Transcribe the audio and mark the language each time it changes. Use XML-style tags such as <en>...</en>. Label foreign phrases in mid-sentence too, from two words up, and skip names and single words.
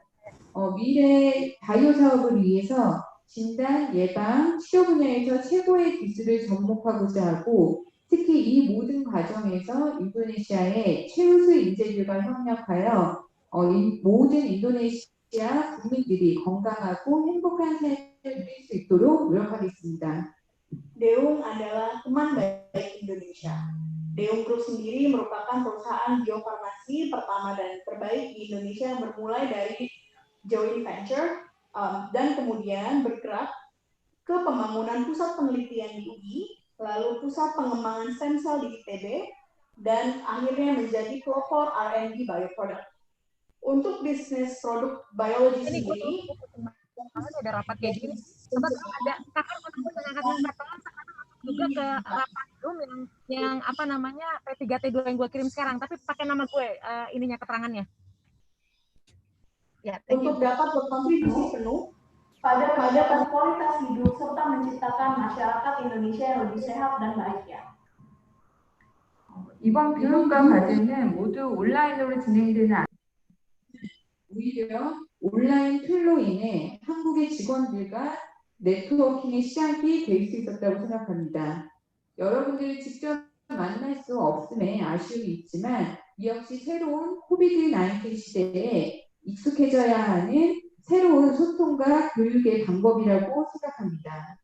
<ko>미래 바이오 사업을 위해서 진단, 예방, 치료 분야에서 최고의 기술을 접목하고자 하고 특히 이 모든 과정에서 인도네시아의 최우수 인재들과 협력하여 모든 인도네시아 국민들이 건강하고 행복한 삶을 누릴 수 있도록 노력하겠습니다.</ko> <id>Daewoong adalah teman baik Indonesia. Daewoong Group sendiri merupakan perusahaan biofarmasi pertama dan terbaik di Indonesia yang bermulai dari</id> <en>joint venture</en> <id>dan kemudian bergerak ke pembangunan pusat penelitian di UI, lalu pusat pengembangan</id> <en>stem cell</en> <id>di ITB, dan akhirnya menjadi pelopor</id> <en>R&D bioproduct.</en> <id>Untuk bisnis produk biologi sendiri, ada rapat kayak gini. Coba kalau ada kakak mau ngangkat nomor, tolong juga ke rapat Zoom yang apa namanya P3T2 yang gue kirim sekarang, tapi pakai nama gue ininya keterangannya. Ya,</id> <en>thank you.</en> <id>Untuk dapat berkontribusi penuh pada peningkatan kualitas hidup serta menciptakan masyarakat Indonesia yang lebih sehat dan bahagia.</id> <ko>이번 교육과 과제는 모두 온라인으로 진행되는 오히려 온라인 툴로 인해 한국의 직원들과 네트워킹의 시작이 될 수 있었다고 생각합니다. 여러분들이 직접 만날 수 없음에 아쉬움이 있지만 이 역시 새로운 코비드-19 시대에 익숙해져야 하는 새로운 소통과 교육의 방법이라고 생각합니다.</ko>